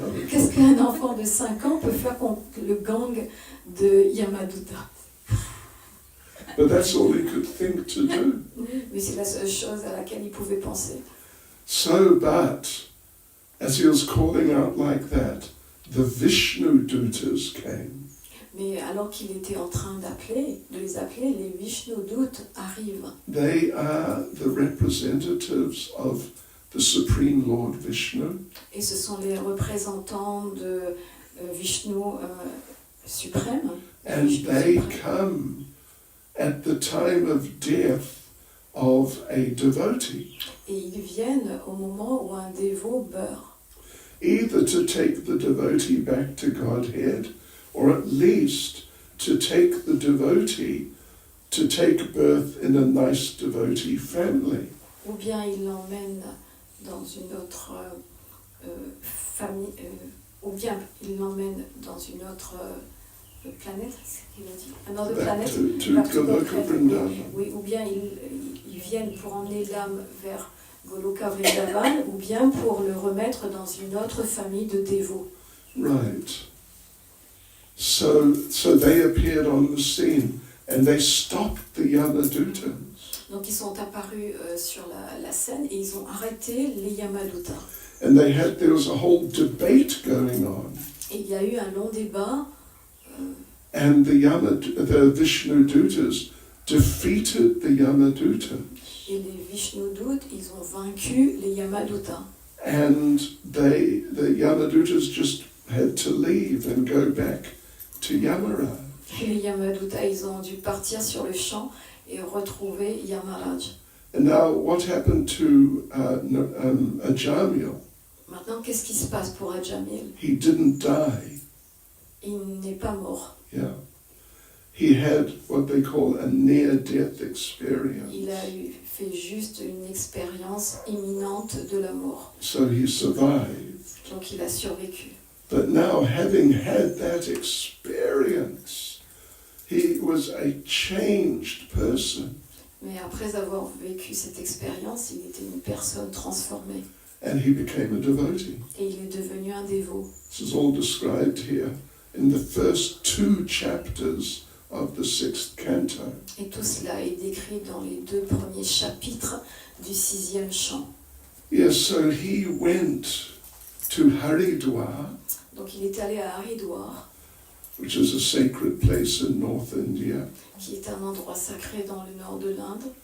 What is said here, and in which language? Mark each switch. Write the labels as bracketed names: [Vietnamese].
[French] Qu'est-ce qu'un enfant de 5 ans peut faire contre le gang de Yamaduta? [English] But that's all he could think to do. [French] Mais c'est la seule chose à laquelle il pouvait penser. [English] So, but, as he was calling out like that, the Vishnu Dutas came. [French] Mais alors qu'il était en train de les appeler, les Vishnudut arrivent. [English] They are the representatives of the Supreme Lord Vishnu. [French] Et ce sont les représentants de Vishnu suprême. [English] And Vishnu they [French] suprême. [English] come at the time of death of a devotee, [French] Et ils viennent au moment où un dévot meurt. [English] either to take the devotee back to Godhead, or at least to take the devotee to take birth in a nice devotee family. [French] Ou bien ils l'emmènent dans une autre famille, ou bien ils l'emmènent dans une autre planète, c'est ce qu'il a dit, une autre [English] Back [French] planète, [English] to back to Goloka Godhead. Vrindavan. [French] Oui, ou bien ils viennent pour emmener l'âme vers Goloka Vrindavan, ou bien pour le remettre dans une autre famille de dévots. [English] Right. So they appeared on the scene and they stopped the Yamadutas. [French] Donc ils sont apparus sur la scène et ils ont arrêté les Yamaduta. [English] And there was a whole debate going on. [French] Et il y a eu un long débat. [English] And the Vishnu Dutas defeated the Yamadutas. [French] Et les Vishnudut, ils ont vaincu les Yamaduta. [English] And the Yamadutas just had to leave and go back to Yamaraj. [French] Et les Yamaduta, ils ont dû partir sur le champ et retrouver Yamaraj. [English] And now what happened to Ajamil? [French] Maintenant, qu'est-ce qui se passe pour Ajamil? [English] He didn't die. [French] Il n'est pas mort. [English] Yeah. he had what they call a near-death experience. [French] Il a fait juste une expérience imminente de la mort. [English] So he survived. [French] Donc il a survécu. [English] But now, having had that experience, he was a changed person. [French] Mais après avoir vécu cette expérience, il était une personne transformée. [English] And he became a devotee. [French] Et il est devenu un dévot. [English] This is all described here in the first 2 chapters of the 6th canto. [French] Et tout cela est décrit dans les 2 premiers chapitres du 6e chant. [English] Yes, so he went to Haridwar, [French] Donc il est allé à Haridwar, [English] which is a sacred place in North India, [French] qui est un endroit sacré dans le nord de l'Inde.